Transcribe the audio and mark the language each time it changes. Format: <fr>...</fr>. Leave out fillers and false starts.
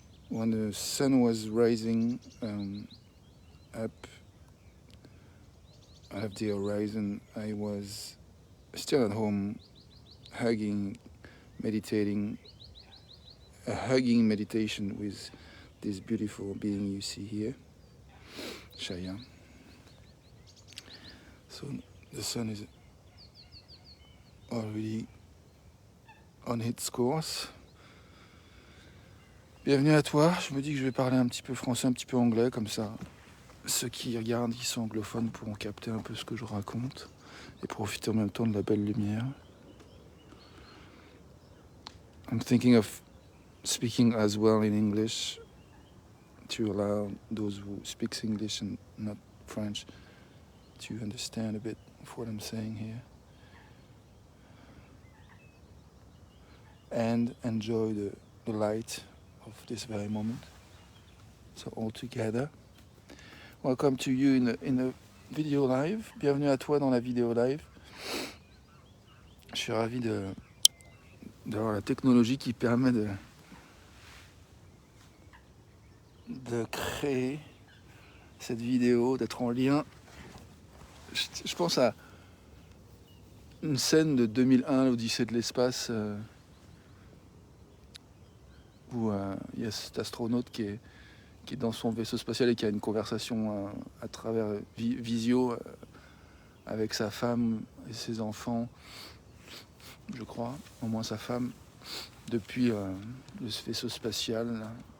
<en>When the sun was rising up out of the horizon, I was still at home, meditating, a hugging meditation with this beautiful being you see here, Shaya. So the sun is already on its course.</en> <fr>Bienvenue à toi. Je me dis que je vais parler un petit peu français, un petit peu anglais, comme ça ceux qui regardent, qui sont anglophones, pourront capter un peu ce que je raconte et profiter en même temps de la belle lumière.</fr> <en>I'm thinking of speaking as well in English to allow those who speak English and not French to understand a bit of what I'm saying here and enjoy the light of this very moment. So all together, welcome to you in the video live.</en> <fr>Bienvenue à toi dans la vidéo live. Je suis ravi d'avoir la technologie qui permet de créer cette vidéo, d'être en lien. Je pense à une scène de 2001, l'Odyssée de l'espace, où il y a cet astronaute qui est dans son vaisseau spatial et qui a une conversation à travers visio avec sa femme et ses enfants, je crois, au moins sa femme, depuis le vaisseau spatial, là.</fr>